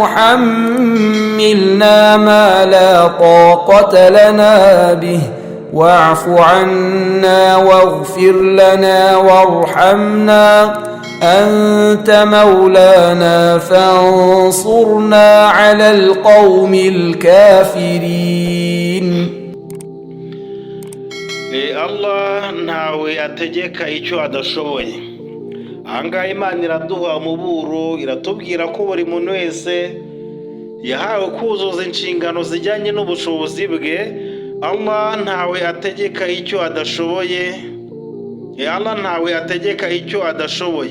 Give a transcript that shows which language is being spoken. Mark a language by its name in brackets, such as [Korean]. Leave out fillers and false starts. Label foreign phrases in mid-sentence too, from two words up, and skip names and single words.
[Arabic] تحملنا ما لا طاقة لنا به واعف عنا واغفر لنا وارحمنا أنت مولانا فانصرنا على القوم الكافرين. [Kinyarwanda] Allah ntawe ategeka icyo adashoboye. Ahangaha Imana iraduha umuburo, iratubwira ko buri muntu wese yahawe kuzuza inshingano zijyanye n'ubushobozi bwe. Allah ntawe ategeka icyo adashoboye. Allah ntawe ategeka icyo adashoboye.